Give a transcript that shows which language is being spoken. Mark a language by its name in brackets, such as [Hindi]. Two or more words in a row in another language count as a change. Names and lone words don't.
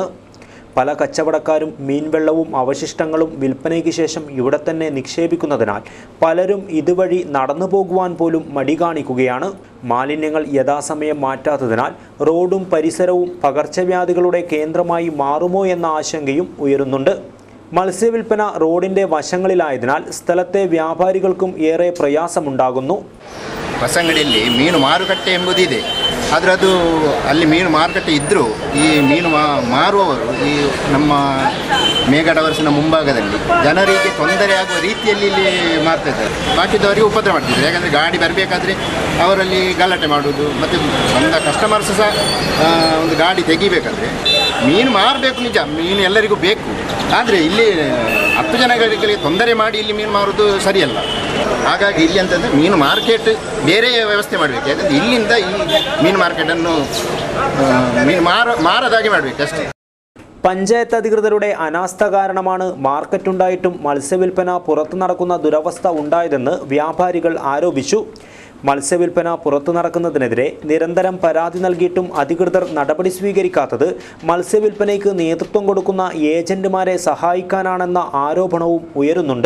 [Malayalam] പല കച്ചവടക്കാരും മീൻവെള്ളവും അവശിഷ്ടങ്ങളും വിൽപ്പനയ്ക്ക് ശേഷം ഇവിടെ തന്നെ നിക്ഷേപിക്കുന്നതിനാൽ പലരും ഇതുവഴി നടന്നു പോകുവാൻ പോലും മടി കാണിക്കുകയാണ്. മാലിന്യങ്ങൾ യഥാസമയം മാറ്റാത്തതിനാൽ റോഡും പരിസരവും പകർച്ചവ്യാധികളുടെ കേന്ദ്രമായി മാറുമോ എന്ന ആശങ്കയും ഉയരുന്നുണ്ട്. മത്സ്യവില്പന റോഡിൻ്റെ വശങ്ങളിലായതിനാൽ സ്ഥലത്തെ വ്യാപാരികൾക്കും ഏറെ പ്രയാസമുണ്ടാകുന്നു. [Kannada] ವಸಂಗಡಿಯಲ್ಲಿ ಮೀನು ಮಾರುಕಟ್ಟೆ ಎಂಬುದಿದೆ. ಆದರೆ ಅದು ಅಲ್ಲಿ ಮೀನು ಮಾರುಕಟ್ಟೆ ಇದ್ದರೂ ಈ ಮೀನು ಮಾರುವವರು ಈ ನಮ್ಮ ಮೇಘಡವರ್ಸಿನ ಮುಂಭಾಗದಲ್ಲಿ ಜನರಿಗೆ ತೊಂದರೆ ಆಗುವ ರೀತಿಯಲ್ಲಿ ಇಲ್ಲಿ ಮಾರ್ತಿದ್ದಾರೆ. ಬಾಕಿದವರಿಗೆ ಉಪದ್ರ ಮಾಡ್ತಿದ್ದಾರೆ. ಯಾಕಂದರೆ ಗಾಡಿ ಬರಬೇಕಾದ್ರೆ ಅವರಲ್ಲಿ ಗಲಾಟೆ ಮಾಡೋದು, ಮತ್ತು ಬಂದ ಕಸ್ಟಮರ್ಸ್ ಸಹ ಒಂದು ಗಾಡಿ ತೆಗಿಬೇಕಾದ್ರೆ ಮೀನು ಮಾರಬೇಕು, ನಿಜ ಮೀನು ಎಲ್ಲರಿಗೂ ಬೇಕು. ಆದರೆ ಇಲ್ಲಿ 10 ಜನಗಳಿಗೆ ತೊಂದರೆ ಮಾಡಿ ಇಲ್ಲಿ ಮೀನು ಮಾರೋದು ಸರಿಯಲ್ಲ. ಹಾಗಾಗಿ ಇಲ್ಲಿ ಅಂತಂದರೆ ಮೀನು ಮಾರ್ಕೆಟ್ ಬೇರೆ ವ್ಯವಸ್ಥೆ ಮಾಡಬೇಕು. ಯಾಕಂದರೆ ಇಲ್ಲಿಂದ ಈ ಮೀನು ಮಾರ್ಕೆಟನ್ನು മാറതാകെ ಮಾಡಬೇಕು ಅಷ್ಟೇ. [Malayalam] പഞ്ചായത്ത് അധികൃതരുടെ അനാസ്ഥ കാരണമാണ് മാർക്കറ്റുണ്ടായിട്ടും മത്സ്യവില്പന പുറത്തു നടക്കുന്ന ദുരവസ്ഥ ഉണ്ടായതെന്ന് വ്യാപാരികൾ ആരോപിച്ചു. മത്സ്യവില്പന പുറത്തു നടക്കുന്നതിനെതിരെ നിരന്തരം പരാതി നൽകിയിട്ടും അധികൃതർ നടപടി സ്വീകരിക്കാത്തത് മത്സ്യവില്പനയ്ക്ക് നേതൃത്വം കൊടുക്കുന്ന ഏജന്റുമാരെ സഹായിക്കാനാണെന്ന ആരോപണവും ഉയരുന്നുണ്ട്.